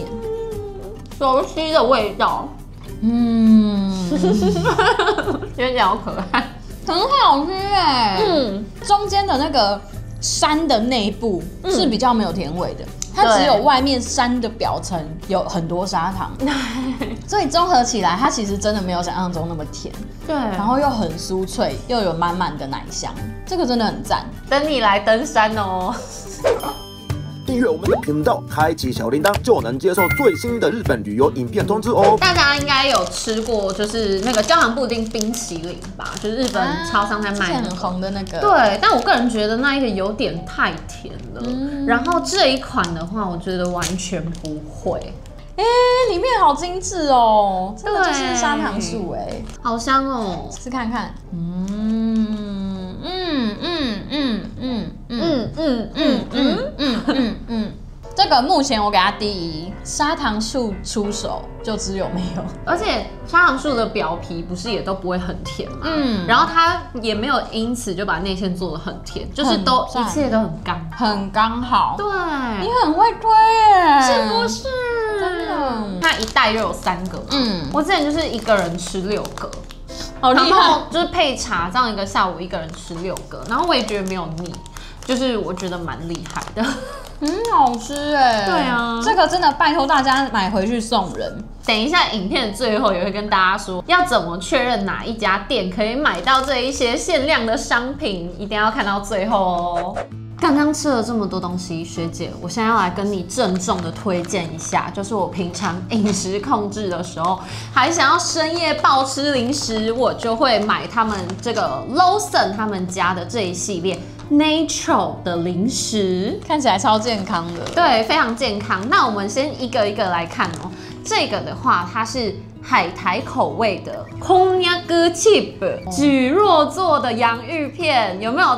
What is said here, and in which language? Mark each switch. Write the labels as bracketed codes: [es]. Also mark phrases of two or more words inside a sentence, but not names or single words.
[zh] 熟悉的味道。覺得好可愛，很好吃哎。中間的那個山的內部是比較沒有甜味的，它只有外面山的表層有很多砂糖，所以綜合起來，它其實真的沒有想象中那麼甜。對，然後又很酥脆，又有滿滿的奶香，這個真的很讚。等你來登山哦。訂閱我們的頻道，開啟小鈴鐺，就能接受最新的日本旅遊影片通知哦。大家應該有吃過，就是那個焦糖布丁冰淇淋吧？就是日本超商在賣的，很紅的那個。對，但我個人覺得那一個有點太甜了。然後這一款的話，我覺得完全不會。裡面好精緻哦，這個就是砂糖樹哎，好香哦，吃看看。這個目前我給它第一，砂糖樹出手就知有沒有。而且砂糖樹的表皮不是也都不會很甜嘛，然後它也沒有因此就把內餡做得很甜，就是都一切都很剛好。對，你很會推耶，是不是？真的，它一袋就有3 個嘛，我之前就是一個人吃6個。好厲害，就是配茶，這樣一個下午一個人吃6個，然後我也覺得沒有膩，就是我覺得蠻厲害的，很好吃哎。對啊，這個真的拜託大家買回去送人。等一下影片的最後也會跟大家說，要怎麼確認哪一家店可以買到這一些限量的商品，一定要看到最後哦。剛剛吃了這麼多東西，學姐，我現在要來跟你鄭重的推薦一下，就是我平常飲食控制的時候，還想要深夜暴吃零食，我就會買他們這個 Lawson 他們家的這一系列 Natural 的零食，看起來超健康的。對，非常健康。那我們先一個一個來看哦。這個的話，它是海苔口味的 Konnyaku chip 蒟蒻做的洋芋片，有沒有？